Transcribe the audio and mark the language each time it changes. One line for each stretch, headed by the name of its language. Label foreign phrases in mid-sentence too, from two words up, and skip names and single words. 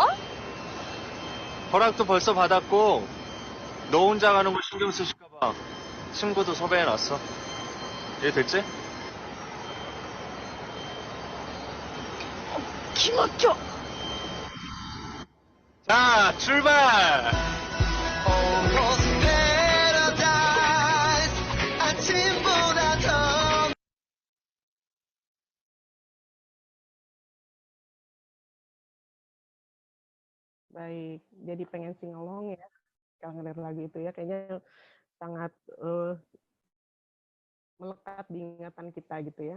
Korean: 허락도 벌써 받았고, 너 혼자 가는 거 신경 쓰실까봐 친구도 섭외해놨어. 이해됐지? 기막혀! 자, 출발!
English: Almost paradise.
Korean: 아침보다 더.
Indonesian: Baik, jadi pengen singalong ya kalau ngeliat lagu itu ya, kayaknya sangat melekat di ingatan kita gitu ya.